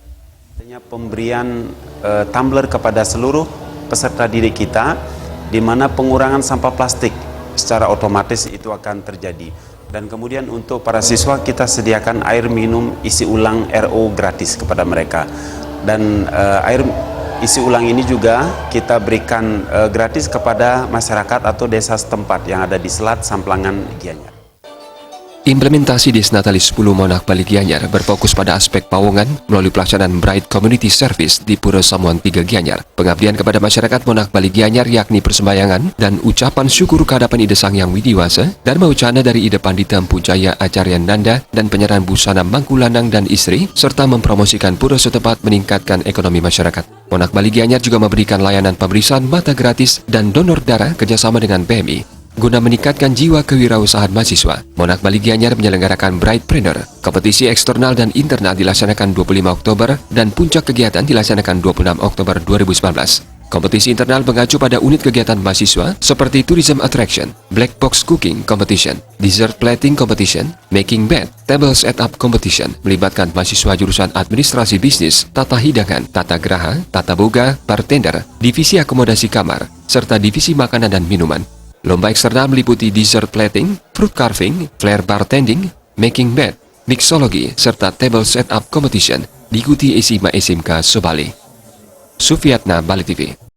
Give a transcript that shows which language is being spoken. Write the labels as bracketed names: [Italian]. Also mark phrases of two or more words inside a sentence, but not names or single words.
[Indonesian] Pemberian tumbler kepada seluruh peserta didik kita, di mana pengurangan sampah plastik secara otomatis itu akan terjadi. Dan kemudian untuk para siswa kita sediakan air minum isi ulang RO gratis kepada mereka. Dan air isi ulang ini juga kita berikan gratis kepada masyarakat atau desa setempat yang ada di Selat Samplangan Gianyar. Implementasi Dies Natalis 10 Monarch Bali Gianyar berfokus pada aspek pawongan melalui pelaksanaan Bright Community Service di Pura Samuan 3 Gianyar. Pengabdian kepada masyarakat Monarch Bali Gianyar yakni persembahyangan dan ucapan syukur kehadapan Ide Sang Yang Widiwasa, Dharma Ucana dari Ide Pandita Empu Jaya Acarya Nanda, dan penyerahan busana mangku lanang dan istri, serta mempromosikan pura setempat meningkatkan ekonomi masyarakat. Monarch Bali Gianyar juga memberikan layanan pemeriksaan mata gratis dan donor darah kerjasama dengan PMI. Guna meningkatkan jiwa kewirausahaan mahasiswa, Monarch Bali Gianyar menyelenggarakan Brightpreneur. Kompetisi eksternal dan internal dilaksanakan 25 Oktober dan puncak kegiatan dilaksanakan 26 Oktober 2019. Kompetisi internal mengacu pada unit kegiatan mahasiswa seperti [English] Tourism Attraction, Black Box Cooking Competition, Dessert Plating Competition, Making Bed, Table Setup Competition, [Indonesian] melibatkan mahasiswa jurusan Administrasi Bisnis, Tata Hidangan, Tata Graha, Tata Boga, Bartender, Divisi Akomodasi Kamar, serta Divisi Makanan dan Minuman. Lomba eksternal meliputi [English] dessert plating, fruit carving, flair bartending, making bed, mixology, [Indonesian] serta [English] table setup competition [Indonesian] diikuti SMK Sobali. Sufiatna, Bali TV.